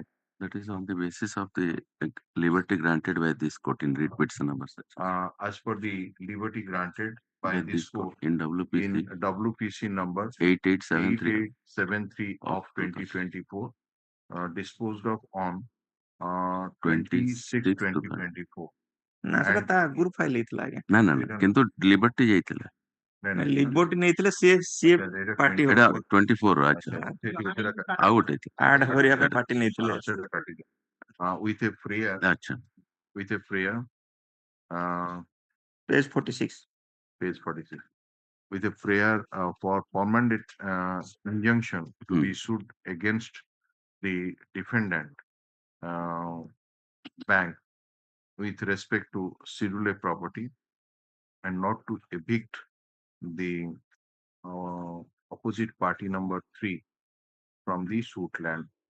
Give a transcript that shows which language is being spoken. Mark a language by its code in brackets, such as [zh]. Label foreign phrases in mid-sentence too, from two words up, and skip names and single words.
[en] That is on the basis of the liberty granted by this court in writ petition number As per the liberty granted by this court in WPC number 8873 8873 of 2024, disposed of on 26 26/2024. [or] ନା ସେଟା ତା ଆଗରୁ ଫାଇଲ ହେଇଥିଲା ଆଜ୍ଞା। ନା ନା ନା କିନ୍ତୁ ଲିବର୍ଟି ଯାଇଥିଲା ଲିବର୍ଟି ନେଇଥିଲେ ସିଏ ପାର୍ଟି ଏଟା 24 ଆଚ୍ଛା ଆଉ ଗୋଟେ ଆଡ କରିବା ପାଇଁ ପାର୍ଟି ନେଇଥିଲେ। [en] With a prayer, [or] ଆଚ୍ଛା [en] with a prayer, page 46. Page 46. With a prayer for permanent injunction to be issued against the defendant bank with respect to Schedule A property and not to evict the opposite party number 3 from the suit land.